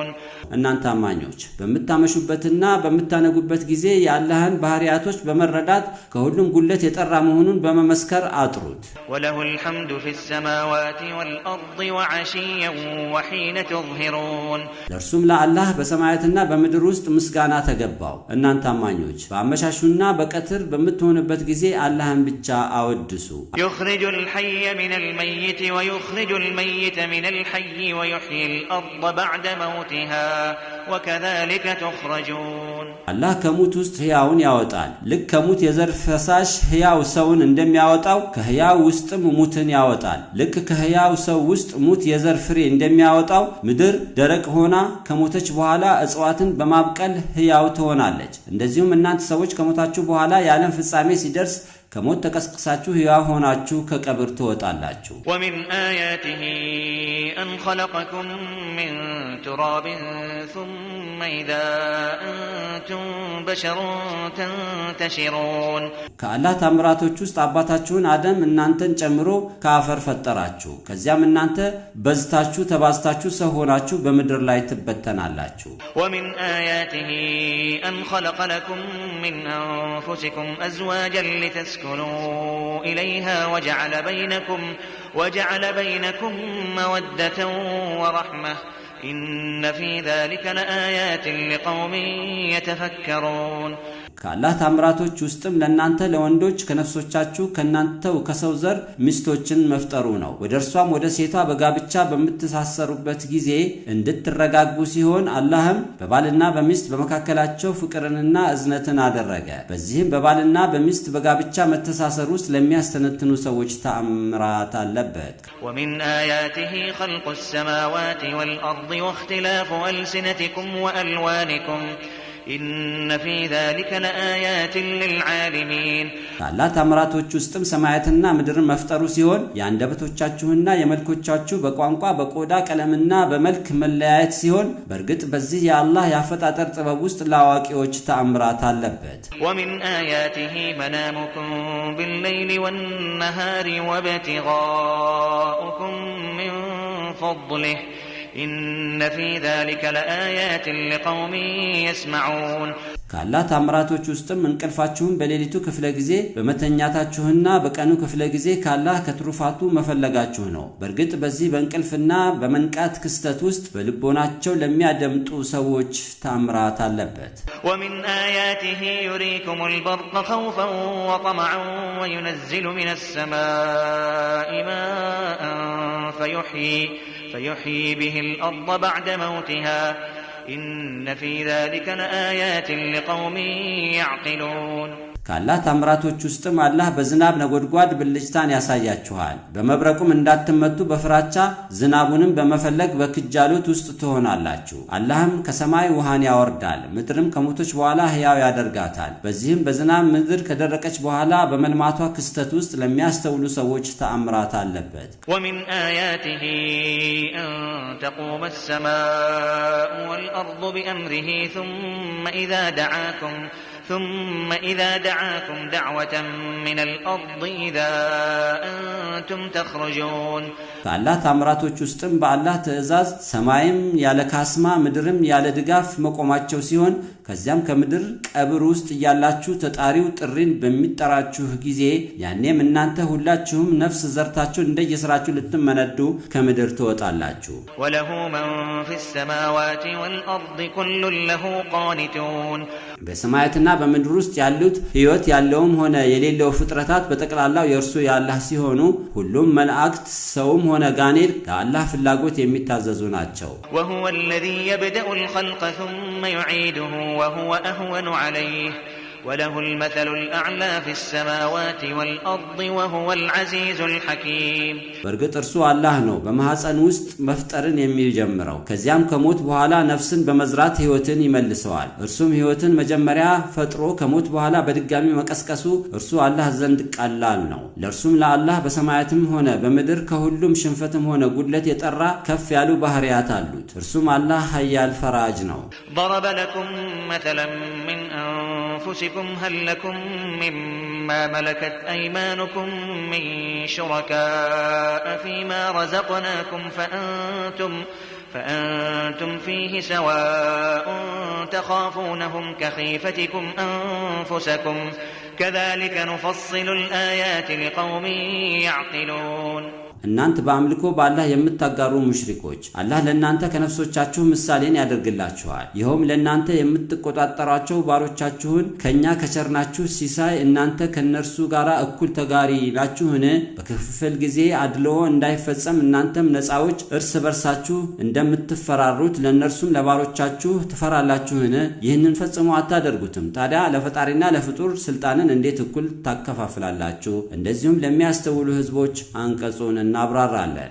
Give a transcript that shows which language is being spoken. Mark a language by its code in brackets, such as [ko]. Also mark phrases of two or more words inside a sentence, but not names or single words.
[am] እናንተ አማኞች በመታመሹበትና በመታነጉበት ጊዜ የአላህን ባህሪያቶች በመረዳት ከሁሉም ጉለት የጠራ መሆኑን በመመስከር አጥሩት [ar] وله الحمد في السماوات والأرض وعشيا وحين تظهرون [am] ለርሱም ለአላህ በሰማያትና በምድር ውስጥ ምስጋና ተገባው እናንተ አማኞች በአመሻሹና በቀትር በመትሆንበት ጊዜ አላህን ብቻ አወድሱ [ar] يخرج الحي من الميت ويخرج الميت من الحي ويحيي الأرض بعد موتها وكذلك تخرجون [am] አላህ ከሙት ውስጥ ሕያውን ያወጣል ልክ ከሙት የዘር ፈሳሽ ሕያው ሰውን እንደሚያወጣው ከሕያው ውስጥም ሙትን ያወጣል ልክ ከሕያው ሰው ውስጥ ሙት የዘር ፍሬ እንደሚያወጣው ምድር ደረቅ ሆና ከሞተች በኋላ እጽዋትን በማብቀል ሕያው ትሆናለች እንደዚሁም እናንተ ሰዎች ከሞታችሁ በኋላ የዓለም ፍጻሜ ሲደርስ ከሞት ተቀስቅሳችሁ ሕያው ሆናችሁ ከቀብር ትወጣላችሁ [ar] ومن آياته أن خلقكم من تراب ثم إذا أنتم بشر تنتشرون [am] ከአላህ ታምራቶች ውስጥ አባታችሁን አደም እናንተን ጨምሮ ከአፈር ፈጠራችሁ ከዚያም እናንተ በዝታችሁ ተባዝታችሁ ሰው ሆናችሁ በምድር ላይ ትበተናላችሁ [ar] ومن آياته أن خلق لكم من أنفسكم أزواجا لتسكنوا إليها وجعل بينكم مودة ورحمة إن في ذلك لآيات لقوم يتفكرون [am] ከአላህ ታምራቶች ውስጥም ለእናንተ ለወንዶች ከነፍሶቻችሁ ከናንተው ከሰው ዘር ሚስቶችን መፍጠሩ ነው ወደርሷም ወደ ሴቷ በጋብቻ በመተሳሰሩበት ጊዜ እንድትረጋጉ ሲሆን አላህም በባልና በሚስት በመካከላቸው ፍቅርንና እዝነትን አደረገ በዚህም በባልና በሚስት በጋብቻ መተሳሰር ውስጥ ለሚያስተነትኑ ሰዎች ተአምራት አለበት [ar] ومن آياته خلق السماوات والأرض واختلاف ألسنتكم وألوانكم إن في ذلك لآيات للعالمين [am] ከአላህ ታምራቶች ውስጥም ሰማያትና ምድርን መፍጠሩ ሲሆን የአንደበቶቻችሁና የመልኮቻችሁ በቋንቋ በቆዳ ቀለምና በመልክ መለያየት ሲሆን በእርግጥ በዚህ የአላህ ያፈጣጠር ጥበብ ውስጥ ለአዋቂዎች ተአምራት አለበት [ar] ومن آياته منامكم بالليل والنهار وابتغاؤكم من فضله إن في ذلك لآيات لقوم يسمعون [am] ከአላህ ታምራቶች ውስጥም እንቅልፋችሁን በሌሊቱ ክፍለ ጊዜ በመተኛታችሁና በቀኑ ክፍለ ጊዜ ከአላህ ከትሩፋቱ መፈለጋችሁ ነው በእርግጥ በዚህ በእንቅልፍና በመንቃት ክስተት ውስጥ በልቦናቸው ለሚያደምጡ ሰዎች ታምራት አለበት [ar] ومن آياته يريكم البرق خوفا وطمعا وينزل من السماء ماء فيحيي به الأرض بعد موتها إن في ذلك لآيات لقوم يعقلون [am] ከአላህ ታምራቶች ውስጥም አላህ በዝናብ ነጎድጓድ ብልጭታን ያሳያችኋል በመብረቁም እንዳትመቱ በፍራቻ ዝናቡንም በመፈለግ በክጃሎት ውስጥ ትሆናላችሁ አላህም ከሰማይ ውሃን ያወርዳል ምድርም ከሞቶች በኋላ ሕያው ያደርጋታል በዚህም በዝናብ ምድር ከደረቀች በኋላ በመልማቷ ክስተት ውስጥ ለሚያስተውሉ ሰዎች ተአምራት አለበት [ar] ومن آياته أن تقوم السماء والأرض بأمره ثم إذا دعاكم ثم إذا دعاكم دعوة من الأرض إذا أنتم تخرجون [am] ከአላህ ታምራቶች ውስጥም በአላህ ትእዛዝ ሰማይም ያለ ካስማ ምድርም ያለ ድጋፍ መቆማቸው ሲሆን ከዚያም ከምድር ቀብር ውስጥ ያላችሁ ተጣሪው ጥሪን በሚጠራችሁ ጊዜ ያኔም እናንተ ሁላችሁም ነፍስ ዘርታችሁ እንደየስራችሁ ልትመነዱ ከምድር ትወጣላችሁ [ar] وله من في السماوات والأرض كل له قانتون [am] በሰማያትና በምድር ውስጥ ያሉት ህይወት ያለውም ሆነ የሌለው ፍጥረታት በተቀላላው የእርሱ ያላህ ሲሆኑ ሁሉም መላእክት ሰውም ሆነ ጋኔል ለአላህ ፍላጎት የሚታዘዙ ናቸው [ar] وهو الذي يبدأ الخلق ثم يعيده وهو أهون عليه وله المثل الأعلى في السماوات والأرض وهو العزيز الحكيم [am] በርግጥ እርሱ አላህ ነው በማህፀን ውስጥ መፍጠርን የሚጀምረው ከዚያም ከሞት በኋላ ነፍስን በመዝራት ህይወትን ይመልሰዋል እርሱም ህይወትን መጀመሪያ ፈጥሮ ከሞት በኋላ በድጋሚ መቀስቀሱ እርሱ አላህ ዘንድ ቀላል ነው ለእርሱም ለአላህ በሰማያትም ሆነ በምድር ከሁሉም ሽንፈትም ሆነ ጉድለት የጠራ ከፍ ያሉ ባህሪያት አሉት እርሱም አላህ ኃያል ፈራጅ ነው [ar] ضرب لكم مثلا من أنفسكم هل لكم مما ملكت أيمانكم من شركاء فيما رزقناكم فأنتم فيه سواء تخافونهم كخيفتكم أنفسكم كذلك نفصل الآيات لقوم يعقلون [am] እናንተ በአምልኮ በአላህ የምትጋሩ ሙሽሪኮች አላህ ለእናንተ ከነፍሶቻችሁ ምሳሌን ያደርግላችኋል ይሄውም ለእናንተ የምትቆጣጣሯቸው ባሮቻችሁን ከኛ ከቸርናችሁ ሲሳይ እናንተ ከነርሱ ጋር እኩል ተጋሪ ናችሁን በክፍል ጊዜ አድሎ እንዳይፈጸም እናንተም ነፃዎች እርስ በርሳችሁ እንደምትፈራሩት ለነርሱም ለባሮቻችሁ ትፈራላችሁን ይህንን ፈጽሞ አታደርጉትም ታዲያ ለፈጣሪና ለፍጡር ስልጣንን እንዴት እኩል ታከፋፍላላችሁ እንደዚሁም ለሚያስተውሉ ህዝቦች አንቀጹን እናብራራለን